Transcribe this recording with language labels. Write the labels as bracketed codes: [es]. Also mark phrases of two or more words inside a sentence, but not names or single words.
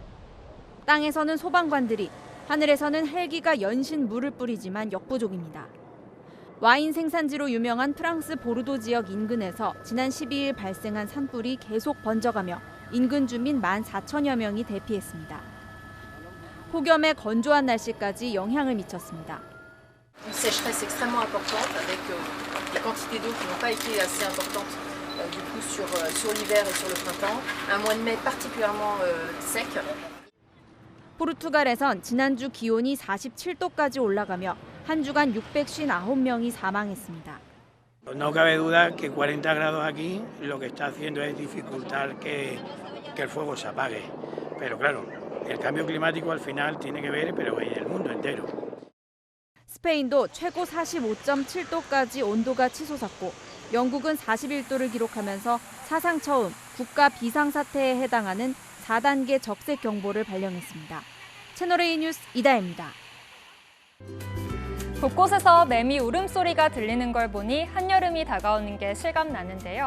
[ko] 땅에서는 소방관들이, 하늘에서는 헬기가 연신 물을 뿌리지만 역부족입니다. 와인 생산지로 유명한 프랑스 보르도 지역 인근에서 지난 12일 발생한 산불이 계속 번져가며 인근 주민 14,000여 명이 대피했습니다. 폭염에 건조한 날씨까지 영향을 미쳤습니다. [fr] Une sécheresse extrêmement importante avec des quantités d'eau qui n'ont pas été assez importantes du coup sur l'hiver et sur le printemps. Un mois de mai particulièrement sec. [ko] 포르투갈에선 지난주 기온이 47도까지 올라가며 한 주간 659명이 사망했습니다. [es] No cabe duda que 40 grados aquí lo que está haciendo es dificultar que el fuego se apague. Pero claro, el cambio climático al final tiene que ver, pero en el mundo entero. [ko] 스페인도 최고 45.7도까지 온도가 치솟았고 영국은 41도를 기록하면서 사상 처음 국가 비상사태에 해당하는 4단계 적색 경보를 발령했습니다. 채널A 뉴스 이다혜입니다. 곳곳에서 매미 울음소리가 들리는 걸 보니 한여름이 다가오는 게 실감나는데요.